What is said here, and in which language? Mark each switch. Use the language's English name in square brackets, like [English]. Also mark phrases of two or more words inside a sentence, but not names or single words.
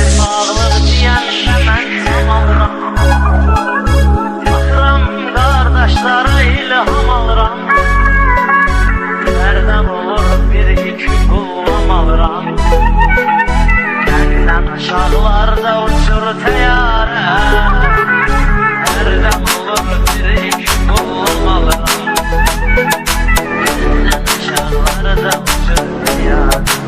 [Azerbaijani] sağlık diyende mən tam alıram. Baxıram qardaşlara ilham alıram. [Turkish] Nereden olur bir iki kullam alıram. Benden aşağılarda uçur teyare. Nereden olur bir iki kullam alıram. Benden aşağılarda uçur teyare.